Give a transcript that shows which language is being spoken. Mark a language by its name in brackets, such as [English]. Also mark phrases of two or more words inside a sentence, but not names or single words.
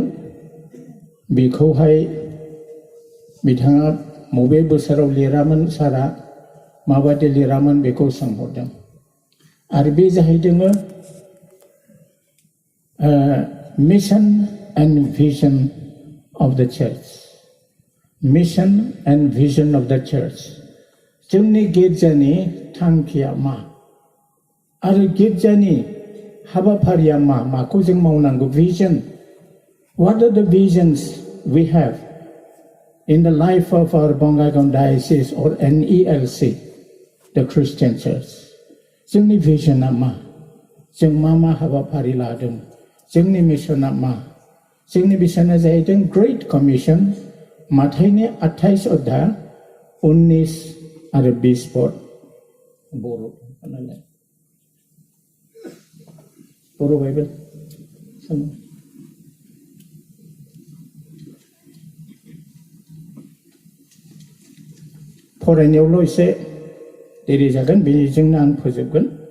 [Bodo] बेखौहाय बिथाङा बबे बोसोराव लिरामोन सारा, माबादि लिरामोन बेखौ सोंहरदों आरो बे जाहैदों [English] mission and vision of the church. Mission and vision of the church. [Bodo] जोंनि गिर्जानि थांखिया मा आरो गिर्जानि हाबाफारिया मा, माखौ जों मावनांगौ, [English] vision. What are the visions we have in the life of our BONGAIGAON diocese or NELC, the Christian church? [Bodo] जोंनि visionआ मा, जों मा हाबाफारि लादों, जोंनि मिशनआ मा? जोंनि मिशनआ जाहैदों [English] great commission, [Bodo] माथाइनि 28 अध्याय 19 आरो 20 पद। बर' बाइबेल फरायनायावल' एसे देरि जागोन, बेजोंनो आं फोजोबगोन।